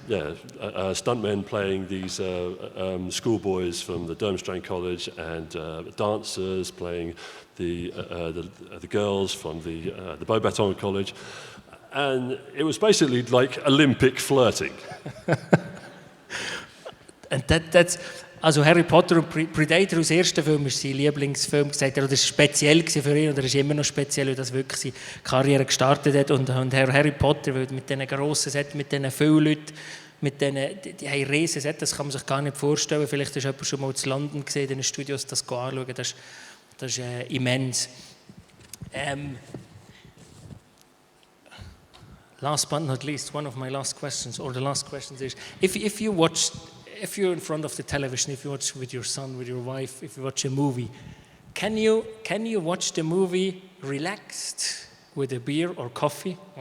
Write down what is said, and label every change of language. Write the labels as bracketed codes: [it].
[en] Yeah, stuntmen playing these schoolboys from the Durmstrang College, and dancers playing the girls from the Beaubaton College, and it was basically like Olympic flirting. And that's also [de] Harry Potter und Predator aus ersten Film ist sein Lieblingsfilm gesagt, oder das war speziell für ihn, oder ist immer noch speziell, weil das wirklich seine Karriere gestartet hat. Und Harry Potter, weil mit diesen grossen Sets, mit diesen vielen Leuten, die haben riesen Sets, das kann man sich gar nicht vorstellen. Vielleicht ist jemand schon mal in London gesehen, in den Studios, das anschauen, das ist immens. [en] Last but not least, one of my last questions, or the last questions is, if you're in front of the television, if you watch with your son, with your wife, if you watch a movie, can you watch the movie relaxed with a beer or coffee?